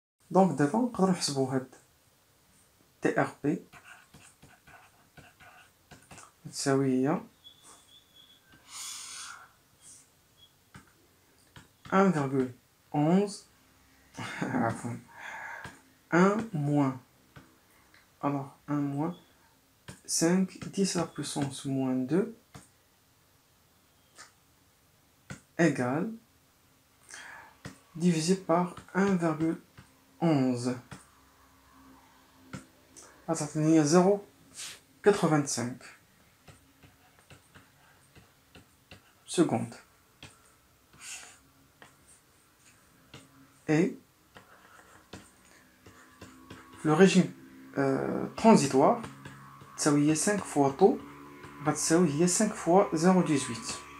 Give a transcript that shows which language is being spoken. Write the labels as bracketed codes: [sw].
[ar] Donc دابا نقدروا نحسبوا هاد TRP تساوي هي 1,11 عفوا 1 moins, [fr] alors 1 moins 5 10 la puissance moins 2 égale divisé par 1,11. [ar] تعطيني هي 0,85 secondes. [fr] Et le régime transitoire, ça y est 5 fois taux, ça y est 5 fois 0,18.